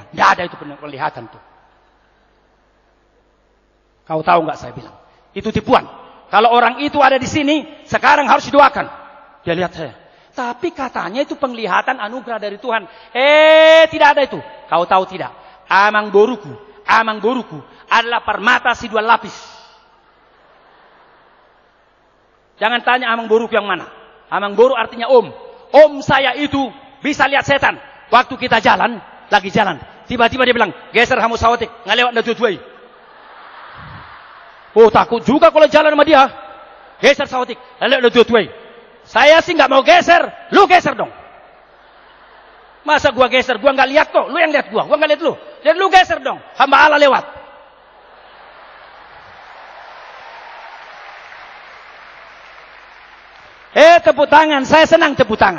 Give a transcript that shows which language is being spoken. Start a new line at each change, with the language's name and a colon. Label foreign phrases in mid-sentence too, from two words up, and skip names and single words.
Indonesian: Tidak ada itu penglihatan tuh. Kau tahu nggak saya bilang? Itu tipuan. Kalau orang itu ada di sini, sekarang harus didoakan. Dia lihat saya. Tapi katanya itu penglihatan anugerah dari Tuhan. Tidak ada itu. Kau tahu tidak?
Batak Toba: Amang boruku
Indonesian: adalah permata si 2 lapis. Jangan tanya
Batak Toba: amang boruku
Indonesian: yang mana.
Batak Toba: Amang boru
Indonesian: artinya om. Om saya itu bisa lihat setan. Waktu kita lagi jalan. Tiba-tiba dia bilang, geser kamu
Batak Toba: sawatik, ngalewat na tujuai.
Indonesian: Oh takut juga kalau jalan sama dia. Geser
Batak Toba: sawatik, ngalewat na tujuai.
Indonesian: Saya sih nggak mau geser, lu geser dong. Masa gua geser, gua nggak lihat kok, lu yang lihat gua nggak lihat lu. Jadi lu geser dong, hamba Allah lewat. Tepuk tangan, saya senang tepuk tangan.